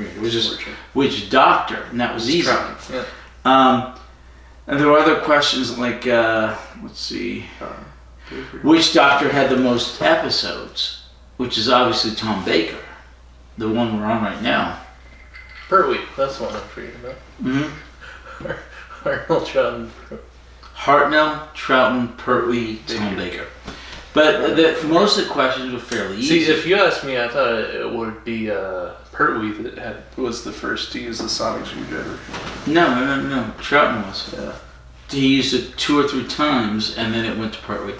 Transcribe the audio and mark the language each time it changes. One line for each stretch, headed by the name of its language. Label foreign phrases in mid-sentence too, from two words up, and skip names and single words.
English: It was just which Doctor, and that was easy. Yeah. And there were other questions like, let's see, which Doctor had the most episodes? Which is obviously Tom Baker, the one we're on right now. Pertwee, that's the one I'm forgetting about. Mm-hmm. Hartnell, Troughton. Hartnell, Troughton, Pertwee, Tom Baker. But most of the questions were fairly easy. See, if you asked me, I thought it would be Pertwee that was the first to use the sonic screwdriver. No. Troughton was. Yeah. He used it 2 or 3 times, and then it went to Pertwee.